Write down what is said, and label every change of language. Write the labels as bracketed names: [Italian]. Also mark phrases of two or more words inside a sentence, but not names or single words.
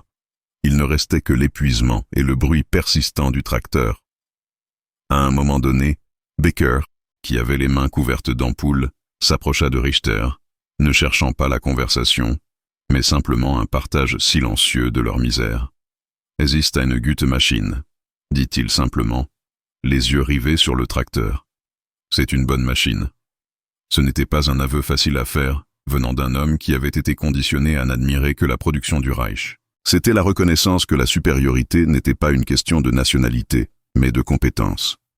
[French] Il ne restait que l'épuisement et le bruit persistant du tracteur. À un moment donné, Baker, qui avait les mains couvertes d'ampoules, s'approcha de Richter, ne cherchant pas la conversation, mais simplement un partage silencieux de leur misère. [German] « Es ist eine gute Maschine », [French] dit-il simplement, les yeux rivés sur le tracteur. « C'est une bonne machine ». Ce n'était pas un aveu facile à faire, venant d'un homme qui avait été conditionné à n'admirer que la production du Reich. C'était la reconnaissance que la supériorité n'était pas une question de nationalité, mais de compétence.